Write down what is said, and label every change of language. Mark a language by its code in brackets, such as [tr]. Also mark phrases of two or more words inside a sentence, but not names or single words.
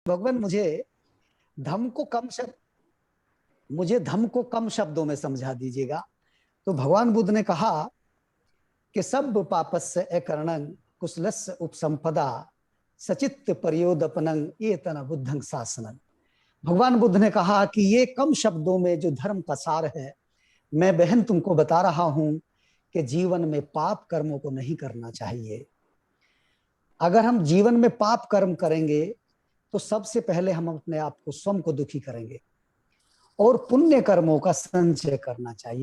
[hi] भगवान मुझे धम्म को कम शब्दों में समझा दीजिएगा। तो भगवान बुद्ध ने कहा कि [pi] सब पापस्य अकरणं कुशलस्य उपसंपदा सचित्त परियोदपनं एतन बुद्धं शासनं। [hi] भगवान बुद्ध ने कहा कि ये कम शब्दों में जो धर्म का सार है, मैं बहन तुमको बता रहा हूं कि जीवन में पाप कर्मों को नहीं करना चाहिए। अगर हम जीवन में पाप कर्म करेंगे तो सबसे पहले हम अपने आप को स्वयं को दुखी करेंगे और पुण्य कर्मों का संचय करना चाहिए।